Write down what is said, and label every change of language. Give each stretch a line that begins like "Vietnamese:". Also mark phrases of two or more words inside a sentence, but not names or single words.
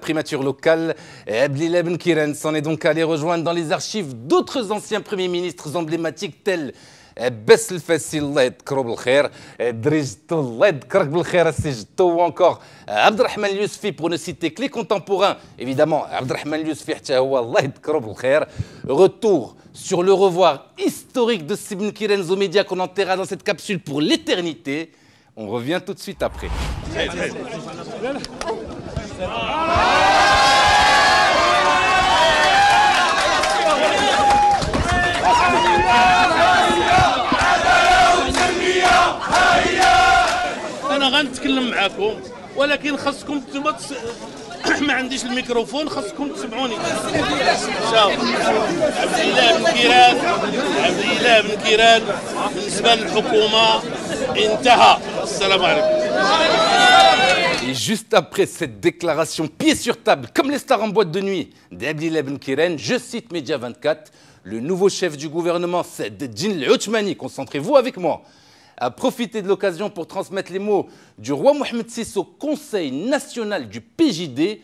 French: primature locale, Abdillah Ben Kiren s'en est donc allé rejoindre dans les archives d'autres anciens premiers ministres emblématiques tels Bess El Fassi,
Arabic: الله يذكره بالخير, Drijto, الله يذكرك بالخير, Sijto,
French: ou encore Abdelrahman Yousfi, pour ne citer que les contemporains. Évidemment, Abdelrahman Yousfi,
Arabic: الله يذكره بالخير.
French: Retour sur le revoir historique de Ben Kiren aux médias qu'on enterra dans cette capsule pour l'éternité. On revient tout de suite après.
Arabic: أنا غنتكلم معاكم ولكن خاصكم نتوما ما عنديش الميكروفون خاصكم تسمعوني. شوف عبد الله بن كيران بالنسبة للحكومة انتهى. السلام عليكم.
French: Et juste après cette déclaration pied sur table, comme les stars en boîte de nuit d'Abdillah Ben Kiren, je cite Média 24, le nouveau chef du gouvernement, Saad Eddine El Othmani, concentrez-vous avec moi, a profité de l'occasion pour transmettre les mots du roi Mohamed VI au Conseil national du PJD.